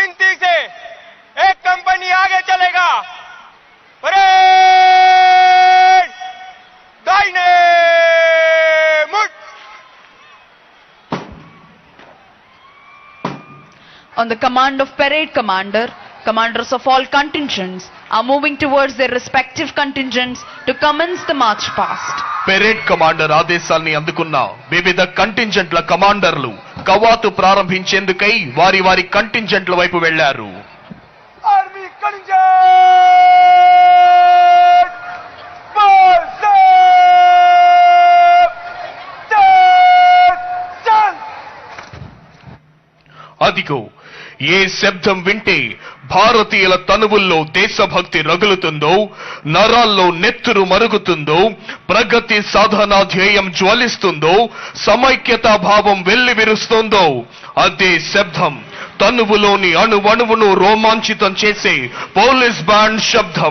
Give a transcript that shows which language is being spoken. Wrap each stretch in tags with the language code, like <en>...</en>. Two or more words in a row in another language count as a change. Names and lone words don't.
<hi>तेजी से एक कंपनी आगे चलेगा। परेड दाहिने मुड़।</hi> <en>On the command of parade commander, commanders of all contingents are moving towards their respective contingents to commence the march past. parade commander</en> <te>ఆదేశాల్ని అందుకున్న వివిధ కంటింజెంట్ల కమాండర్లు కవాతు ప్రారంభించేందుకై వారి వారి కంటింజెంట్ల వైపు వెళ్లారు.</te> <en>army contingent</en> <hi>चल।</hi> <te>అదిగో ఏ శబ్దం వింటే భారతీయుల తనువుల్లో దేశభక్తి రగులుతుందో, నరాల్లో నెత్తురు మరుగుతుందో, ప్రగతి సాధనా ధ్యేయం జ్వలిస్తుందో, సమైక్యతా భావం వెల్లివిరుస్తోందో అదే శబ్దం తనువులోని అణువణువును రోమాంచితం చేసే</te> <en>police band</en> <te>శబ్దం.</te>